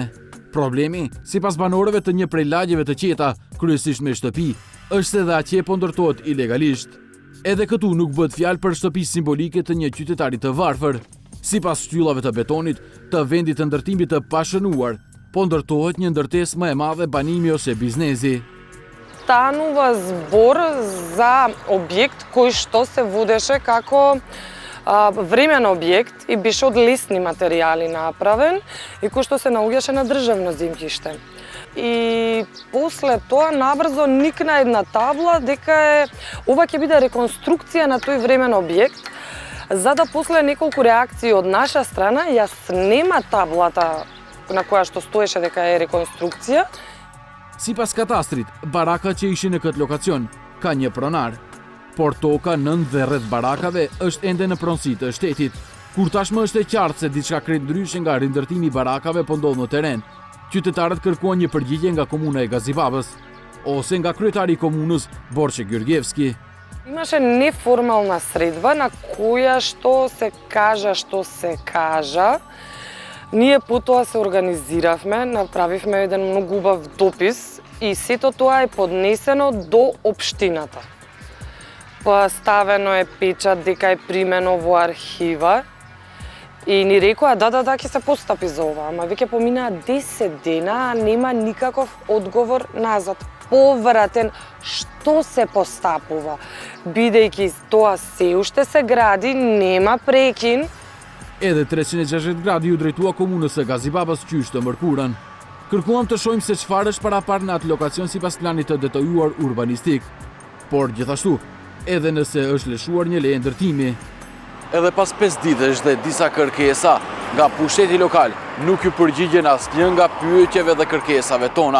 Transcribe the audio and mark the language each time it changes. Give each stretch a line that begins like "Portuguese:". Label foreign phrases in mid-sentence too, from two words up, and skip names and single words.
Albanian: Problemi, sipas banorëve të një prej lagjeve të qeta, kryesisht me shtëpi, është se dhe atje po ndërtohet ilegalisht. Edhe këtu nuk bëhet fjalë për shtëpi simbolike të një qytetari të varfër. Sipas shtyllave të betonit të vendit të ndërtimit të pashënuar, po ndërtohet një ndërtesë më e madhe banimi ose biznesi.
Macedonian: Станува збор за објект кој што се водеше како времен објект и беше од лесни материјали направен и кој што се наоѓаше на државно земјиште. И после тоа набрзо никна една табла дека ова ќе биде реконструкција на тој времен објект, за да после неколку реакции од наша страна ја снема таблата на која што стоеше дека е реконструкција.
Albanian: Sipas katastrit, baraka që ishin në këtë lokacion ka një pronar, por toka nën dhe rreth barakave është ende në pronësi të shtetit. Kur tashmë është e qartë se diçka krejt ndryshe nga rindërtimi i barakave po ndodh në teren, qytetarët kërkuan një përgjigje nga komuna e Gazibabës ose nga kryetari i komunës Borçe Gjurgjevski.
Macedonian: Имаше неформална средба на која што се кажа. Ние потоа се организиравме, направивме еден многу убав допис и сето тоа е поднесено до општината. Поставено е печат дека е примено во архива и ни рекоа да, ќе се постапи за ова, ама веќе поминаа 10 дена, а нема никаков одговор назад, повратен што се постапува. Бидејќи тоа се уште се гради, нема прекин.
Albanian: Edhe 360 gradi ju drejtua komunës së Gazibabës qysh të mërkurën. Kërkuam të shohim se çfarë është parapar në atë lokacion sipas planit të detajuar urbanistik. Por gjithashtu, edhe nëse është lëshuar një leje ndërtimi. Edhe pas 5 ditësh dhe disa kërkesa nga pushteti lokal, nuk ju përgjigjen asnjë nga pyetjeve dhe kërkesave tona.